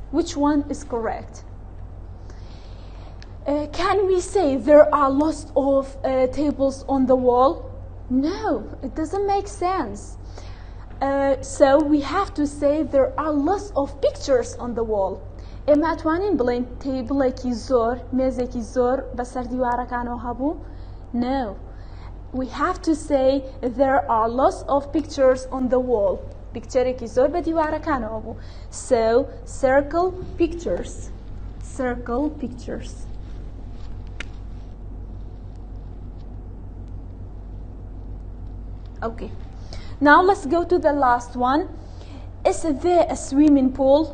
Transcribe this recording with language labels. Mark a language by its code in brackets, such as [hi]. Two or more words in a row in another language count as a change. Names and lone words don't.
[en] Which one is correct? Can we say there are lots of tables on the wall? No, it doesn't make sense. So we have to say there are lots of pictures on the wall. [ckb] إما توانين بلين تيبلێکی زۆر مێزێکی زۆر بەسەر دیوارەکانەوە هەبوو؟ [en] No. We have to say there are lots of pictures on the wall. [ckb] Picturێکی زۆر بە دیوارەکانەوە بوو. [en] So circle pictures. Circle pictures. Okay. Now let's go to the last one. Is there a swimming pool?